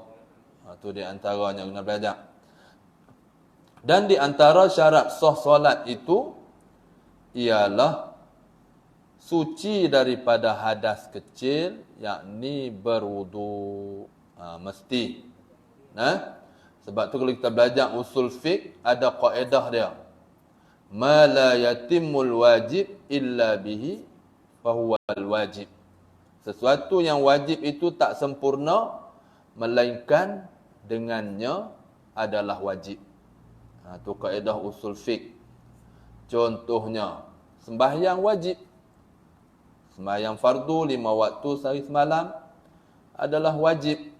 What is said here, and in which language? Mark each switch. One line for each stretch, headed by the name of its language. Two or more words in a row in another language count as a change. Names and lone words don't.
Malay: Itu di antaranya kena belajar. Dan di antara syarat sah solat itu ialah suci daripada hadas kecil, yakni berwuduk. Mesti. Sebab tu kalau kita belajar usul fiqh, ada kaedah dia.
Arabic: Ma la yatimul wajib illa bihi fahuwal wajib.
Malay: Sesuatu yang wajib itu tak sempurna melainkan dengannya adalah wajib. Itu kaedah usul fiqh. Contohnya, sembahyang wajib. Sembahyang fardu 5 waktu sehari semalam adalah wajib.